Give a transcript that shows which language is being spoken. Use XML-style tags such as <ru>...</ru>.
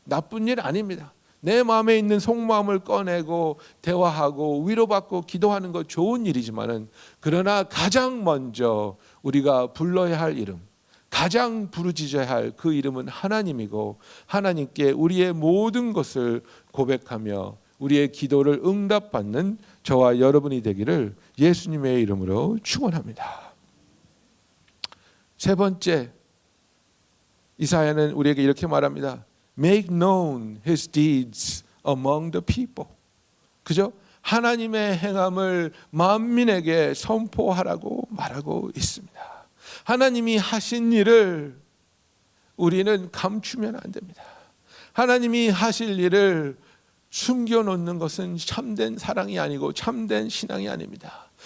<ko>나쁜 일 아닙니다. 내 마음에 있는 속마음을 꺼내고 대화하고 위로받고 기도하는 것 좋은 일이지만은 그러나 가장 먼저 우리가 불러야 할 이름, 가장 부르짖어야 할 그 이름은 하나님이고 하나님께 우리의 모든 것을 고백하며 우리의 기도를 응답받는 저와 여러분이 되기를 예수님의 이름으로 축원합니다. 세 번째, 이사야는 우리에게 이렇게 말합니다.</ko> <en>Make known his deeds among the people.</en> <ko>그죠? 하나님의 행함을 만민에게 선포하라고 말하고 있습니다. 하나님이 하신 일을 우리는 감추면 안 됩니다. 하나님이 하실 일을 숨겨놓는 것은 참된 사랑이 아니고 참된 신앙이 아닙니다.</ko>